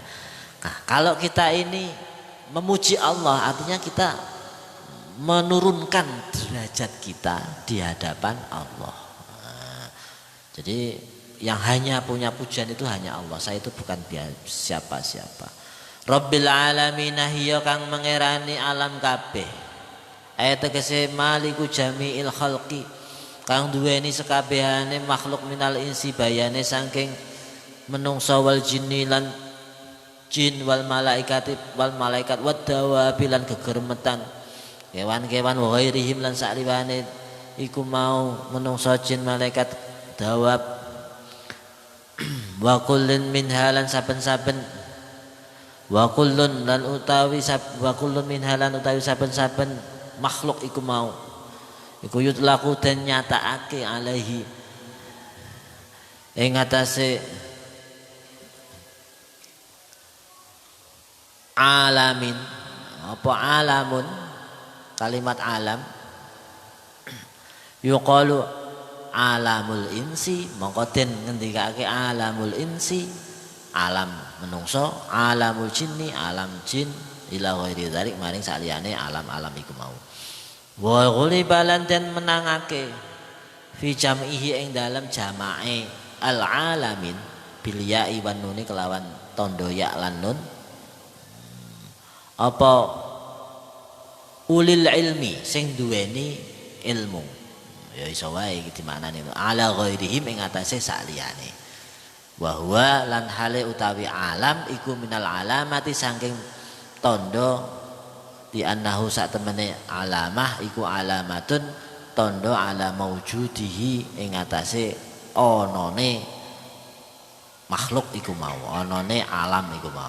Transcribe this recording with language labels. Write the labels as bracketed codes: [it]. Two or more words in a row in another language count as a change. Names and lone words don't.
[id] Nah, kalau kita ini memuji Allah, artinya kita menurunkan derajat kita di hadapan Allah. Nah, jadi yang hanya punya pujian itu hanya Allah. Saya itu bukan siapa-siapa. [ar] Rabbil alamin [jv] hiya kang mengerani alam kabeh. Ayat tegese [ar] maliku jami'il khalqi, [jv] kang duweni sekabehane makhluk [ar] minal insi [jv] bayane saking menungsa [ar] wal jinni [jv] lan jin [ar] wal malaikat wad dawabi [jv] lan gegermetan kewan-kewan [ar] wa ghairihim [jv] lan sakliwane iku mau menungsa jin malaikat dawab [ar] wa kullun min halan [jv] saben-saben [ar] wa kullun [jv] lan utawi [ar] wa kullun min halan [jv] utawi saben-saben makhluk iku mau iku yutlaku dan nyatakake alaihi ing atase alamin apa alamun kalimat alam [ar] yuqalu alamul insi [jv] mongko den ngendikake [ar] alamul insi [jv] alam menungso [ar] alamul jinni [jv] alam jin [ar] ila ghairi dzalik [jv] maring saliyane alam-alam iku mau [ar] wa ghulibalan [jv] den menangake [ar] fi jam'ihi [jv] ing dalam jamae [ar] al alamin bil ya'i wan nun [jv] kelawan tondo ya lan nun apa [ar] ulil ilmi [jv] sing duweni ilmu ya iso wae iki dimaknani [ar] ala ghairihim [jv] ing atase saliyane [ar] wa huwa [jv] lan hale utawi alam iku [ar] minal alamati [jv] saking tondo di annahu sak temene alamah iku alamatun tondo [ar] ala maujudihi [jv] ing atase onone makhluk iku mau onone alam iku mau.